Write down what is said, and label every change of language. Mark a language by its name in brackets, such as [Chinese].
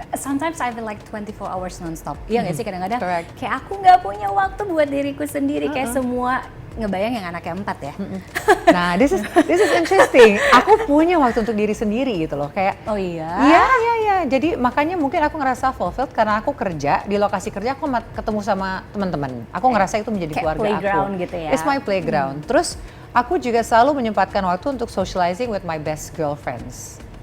[English] Sometimes I feel like 24 hours non-stop. [Indonesian] Iya nggak sih kadang-kadang? [English] Correct. [Indonesian] Kayak aku nggak punya waktu buat diriku sendiri. Kayak semua ngebayang yang anaknya 4 ya. [English] Nah, this is interesting. [Indonesian] Aku punya waktu untuk diri sendiri gitu loh, kayak. Oh iya? Iya. Jadi makanya mungkin aku ngerasa fulfilled karena aku kerja di lokasi kerja, aku ketemu sama teman-teman. Aku ngerasa itu menjadi kayak keluarga [English] playground [Indonesian] aku. gitu ya? [English] It's my playground. [Indonesian] Terus aku juga selalu menyempatkan waktu untuk [English] socializing with my best girlfriends.